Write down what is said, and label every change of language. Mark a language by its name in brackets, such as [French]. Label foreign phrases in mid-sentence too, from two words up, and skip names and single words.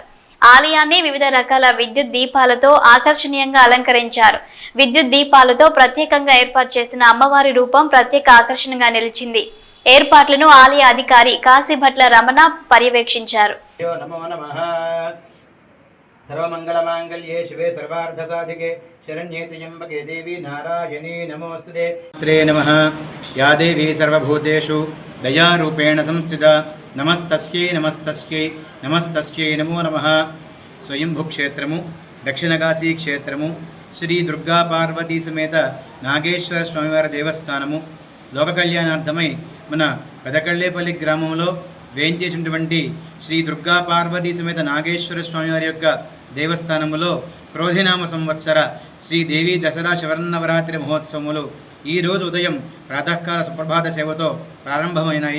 [Telugu] ఆలయాన్ని వివిధ రకాల విద్యుత్ దీపాలతో ఆకర్షణీయంగా అలంకరించారు. విద్యుత్ దీపాలతో ప్రత్యేకంగా ఏర్పాటు చేసిన అమ్మవారి రూపం ప్రత్యేక ఆకర్షణగా నిలిచింది. ఏర్పాట్లను ఆలయ అధికారి కాశీభట్ల రమణ పర్యవేక్షించారు. [Sanskrit] सर्वमङ्गलमाङ्गल्ये शिवे सर्वार्धसाधिके शरण्ये त्र्यम्बके देवी नारायणी नमोऽस्तुते। नमः। या देवी सर्वभूतेषु दयारूपेण संस्थिता नमस्तस्यै नमस्तस्यै नमस्तस्यै नमो नमः। [Telugu] स्वयंभूक्षेत्रము దక్షిణకాశీ క్షేత్రము శ్రీ దుర్గా పార్వతీ సమేత నాగేశ్వర స్వామివారి దేవస్థానము లోక కళ్యాణార్థమై మన పెదకళ్ళేపల్లి గ్రామంలో వేయించేసినటువంటి శ్రీ దుర్గా పార్వతీ సమేత నాగేశ్వర స్వామివారి యొక్క దేవస్థానములో క్రోధినామ సంవత్సర శ్రీదేవి దసరా శరన్నవరాత్రి మహోత్సవములు ఈరోజు ఉదయం ప్రాతకాల సుప్రభాత సేవతో ప్రారంభమైనాయి.